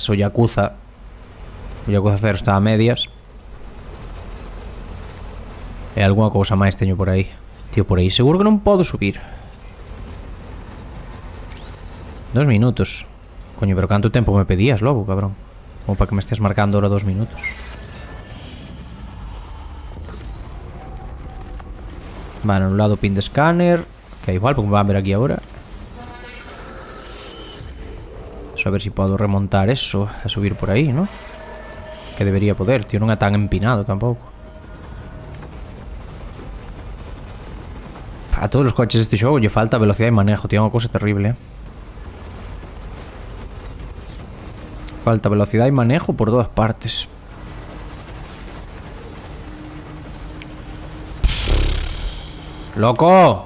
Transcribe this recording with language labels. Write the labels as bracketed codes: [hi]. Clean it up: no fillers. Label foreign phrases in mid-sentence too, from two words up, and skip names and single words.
[gl] O Yakuza 0 está a medias. E algunha cousa máis teño por aí. Tío, por aí seguro que non podo subir. 2 minutos. Coño, pero canto tempo me pedías, logo, cabrón? [es] Como para que me estés marcando ahora 2 minutos. Vale, un lado pin de escáner. Que igual, porque me van a ver aquí ahora. A ver si puedo remontar eso. A subir por ahí, ¿no? Que debería poder, tío. [gl] Non é tan empinado tampouco. A todos os coches deste xogo lle falta velocidade e manejo. Tío, é unha cousa terrible, Falta velocidade e manejo por todas partes. [es] ¡Loco!